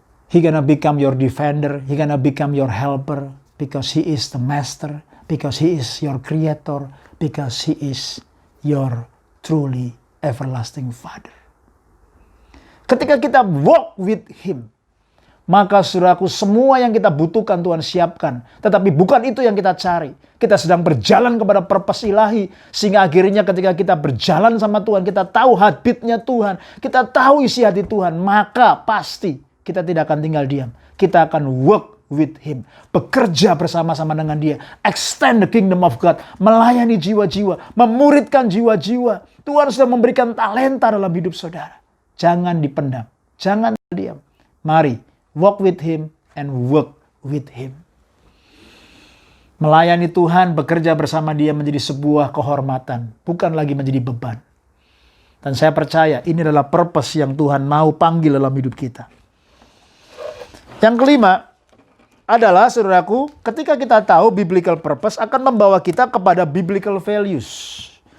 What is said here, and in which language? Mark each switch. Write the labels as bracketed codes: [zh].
[en] He gonna become your defender, he gonna become your helper, because he is the master, because he is your creator, because he is your truly everlasting Father. [id] Ketika kita [en] walk with him, [id] maka saudaraku, semua yang kita butuhkan Tuhan siapkan. Tetapi bukan itu yang kita cari. Kita sedang berjalan kepada purpose ilahi. Sehingga akhirnya ketika kita berjalan sama Tuhan, kita tahu heartbeatnya Tuhan. Kita tahu isi hati Tuhan. Maka pasti kita tidak akan tinggal diam. Kita akan [en] work with him. [id] Bekerja bersama-sama dengan dia. [en] Extend the kingdom of God. [id] Melayani jiwa-jiwa. Memuridkan jiwa-jiwa. Tuhan sudah memberikan talenta dalam hidup saudara. Jangan dipendam. Jangan diam. Mari. [en] Walk with him and work with him. [id] Melayani Tuhan, bekerja bersama dia menjadi sebuah kehormatan. Bukan lagi menjadi beban. Dan saya percaya ini adalah purpose yang Tuhan mau panggil dalam hidup kita. Yang kelima adalah, saudaraku, ketika kita tahu biblical purpose akan membawa kita kepada biblical values.